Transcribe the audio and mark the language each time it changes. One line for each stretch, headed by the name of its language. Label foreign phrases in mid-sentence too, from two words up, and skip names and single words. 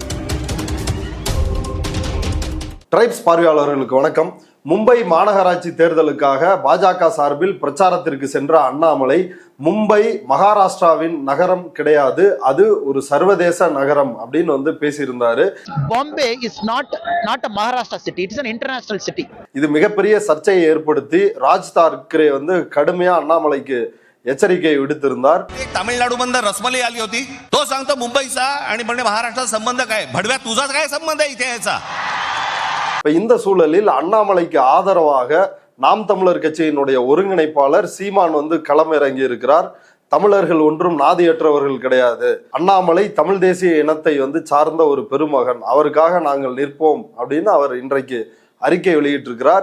Tamil: ட்ரைப்ஸ் பார்வையாளர்களுக்கு வணக்கம். மும்பை மாநகராட்சி தேர்தலுக்காக பாஜக சார்பில் பிரச்சாரத்திற்கு சென்ற அண்ணாமலை மும்பை மகாராஷ்டிராவின் நகரம் கிடையாது, அது ஒரு சர்வதேச நகரம் அப்படின்னு பேசியிருந்தாரு.
English: Bombay is not a Maharashtra city. It is an international city.
Tamil: இது மிகப்பெரிய சர்ச்சையை ஏற்படுத்தி ராஜ் தாக்கரே கடுமையா அண்ணாமலைக்கு எச்சரிக்கை விடுத்திருந்தார்.
Marathi: तामिळनाडू बंद रसमलाई आली होती, तो सांगतो मुंबईचा आणि म्हणजे महाराष्ट्राचा संबंध काय? भडव्या तुझा काय संबंध आहे इथे याचा?
Tamil: இந்த சூழலில் அண்ணாமலைக்கு ஆதரவாக நாம் தமிழர் கட்சியினுடைய ஒருங்கிணைப்பாளர் சீமான் களமிறங்கி இருக்கிறார். தமிழர்கள் ஒன்றும் நாதியற்றவர்கள் கிடையாது, அண்ணாமலை தமிழ் தேசிய இனத்தை சார்ந்த ஒரு பெருமகன், அவருக்காக நாங்கள் நிற்போம் அப்படின்னு அவர் இன்றைக்கு அறிக்கை வெளியிட்டிருக்கிறார்.